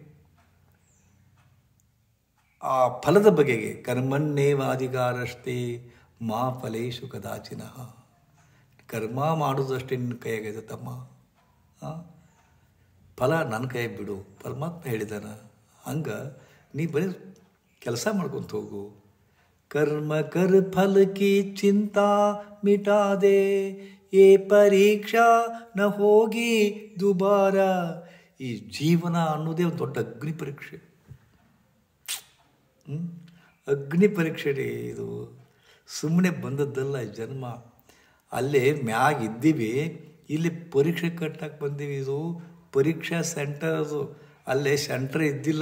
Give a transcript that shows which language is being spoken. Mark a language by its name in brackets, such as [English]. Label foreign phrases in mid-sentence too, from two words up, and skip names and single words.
[Kannada] ಆ ಫಲದ ಬಗೆಗೆ [Sanskrit] ಕರ್ಮಣ್ಣೇವಾಧಿಕಾರಷ್ಟೇ ಮಾ ಫಲೇಶು ಕದಾಚಿನ. [Kannada] ಕರ್ಮ ಮಾಡೋದಷ್ಟೇ ನಿನ್ನ ಕೈಯಾಗಿದೆ ತಮ್ಮ, ಫಲ ನನ್ನ ಕೈ ಬಿಡು, ಪರಮಾತ್ಮ ಹೇಳಿದಾನ. ಹಂಗೆ ನೀ ಬರೀ ಕೆಲಸ ಮಾಡ್ಕೊತ ಹೋಗು. [Hindi] कर्म कर फल की चिंता मिटा दे, ये परीक्षा न होगी दोबारा. [Kannada] ಈ ಜೀವನ ಅನ್ನೋದೇ ಒಂದು ದೊಡ್ಡ ಅಗ್ನಿ ಪರೀಕ್ಷೆ. ಅಗ್ನಿ ಪರೀಕ್ಷೆ ರೀ ಇದು, ಸುಮ್ಮನೆ ಬಂದದ್ದಲ್ಲ ಜನ್ಮ. ಅಲ್ಲೇ ಮ್ಯಾಗ ಇದ್ದೀವಿ, ಇಲ್ಲಿ ಪರೀಕ್ಷೆ ಕಟ್ಟಕ್ಕೆ ಬಂದೀವಿ. ಇದು ಪರೀಕ್ಷಾ ಸೆಂಟರ್, ಅದು ಅಲ್ಲೇ ಸೆಂಟರ್ ಇದ್ದಿಲ್ಲ.